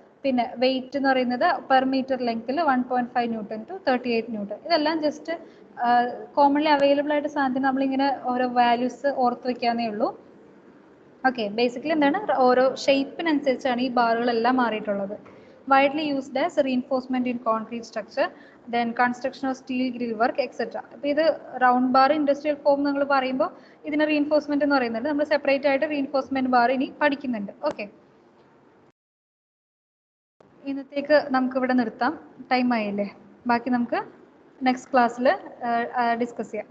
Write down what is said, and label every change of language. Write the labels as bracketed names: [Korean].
[Malayalam] പിന്നെ വെയിറ്റ് എന്ന് പറയുന്നത് പെർ മീറ്റർ ലെങ്ത്തിൽ 1.5 ന്യൂട്ടൺ ടു 38 ന്യൂട്ടൺ. ഇതെല്ലാം ജസ്റ്റ് കോമൺലി അവൈലബിൾ ആയിട്ട് സാധനം നമ്മളിങ്ങനെ ഓരോ വാല്യൂസ് ഓർത്ത് വെക്കാന്നേ ഉള്ളൂ. ഓക്കെ. ബേസിക്കലി എന്താണ്? ഓരോ ഷേപ്പിനനുസരിച്ചാണ് ഈ ബാറുകളെല്ലാം മാറിയിട്ടുള്ളത്. [English] widely used as reinforcement in concrete structure, then construction of steel grill work, etc. [Malayalam] അപ്പോൾ ഇത് റൗണ്ട് ബാർ ഇൻഡസ്ട്രിയൽ ഫോം നമ്മൾ പറയുമ്പോൾ ഇതിന് റീഇൻഫോഴ്സ്മെന്റ് എന്ന് പറയുന്നുണ്ട്. നമ്മൾ സെപ്പറേറ്റ് ആയിട്ട് റീഇൻഫോഴ്സ്മെന്റ് ബാർ ഇനി പഠിക്കുന്നുണ്ട്. ഓക്കെ. ഇന്നത്തേക്ക് നമുക്ക് ഇവിടെ നിർത്താം. ടൈം ആയില്ലേ? ബാക്കി നമുക്ക് നെക്സ്റ്റ് ക്ലാസ്സിൽ ഡിസ്കസ് ചെയ്യാം.